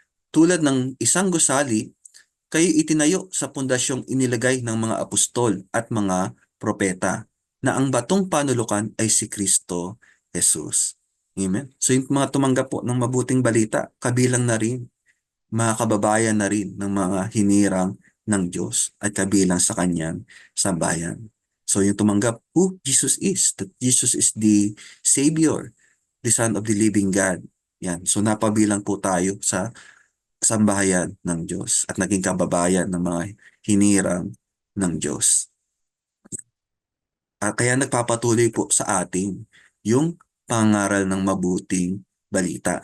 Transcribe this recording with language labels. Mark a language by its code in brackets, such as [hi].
[tl] Tulad ng isang gusali, kayo itinayo sa pundasyong inilagay ng mga apostol at mga propeta na ang batong panulukan ay si Kristo Jesus. Amen. So yung mga tumanggap po ng mabuting balita, kabilang na rin, mga kababayan na rin ng mga hinirang ng Diyos at kabilang sa kanyang sambayan. So yung tumanggap [en] who Jesus is, that Jesus is the Savior, the Son of the living God. [tl] Yan. So napabilang po tayo sa sambahayan ng Diyos at naging kababayan ng mga hinirang ng Diyos. Kaya nagpapatuloy po sa atin yung pangaral ng mabuting balita.